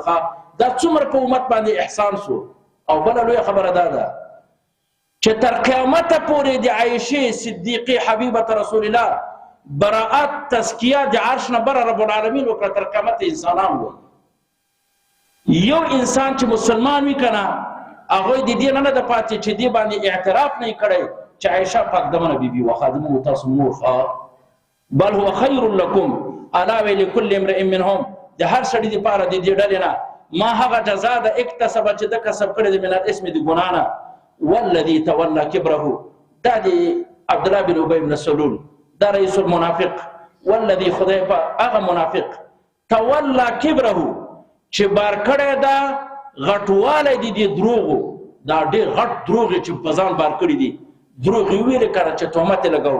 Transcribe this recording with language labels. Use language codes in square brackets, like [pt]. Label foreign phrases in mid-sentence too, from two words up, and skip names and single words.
[ps] دا څومره په امت باندې احسان سو. او بله لویه خبره دا ده چې تر قیامته پورې د عایشې صدیقې [ar] حبیبة رسول الله [ps] براءت تزکیه د عرش نه بره [ar] رب العالمین [ps] وکړه. تر قیامته انسانان وایي یو انسان چې مسلمان وي که نه هغوی د دې نه ده پاتې چې دې باندې اعتراف نه یې کړی چې عایشه پاکدمنه بیبي وه، خادمه تاسو مور. [ar] بل هو خیر لکم الا ولکل امرئ منهم [ps] د هر سړي دپاره د دې ډلې نه ما هغه جزا ده اکتسب چې ده کسب کړی د [ar] من الاسم [ps] د ګناه نه. [ar] والذي تولى كبره [ps] دا د عبدالله بن ابی بن سلول دا [ar] رئیس المنافق. [ps] والذي خدای په هغه منافق [ar] تولى كبره [ps] چې بار کړی دا غټوالی دي د دروغو، دا ډېر غټ دروغ چې په ځان بار کړي دي، دروغ یې ویلې که نه چې تهمت یې لګوو.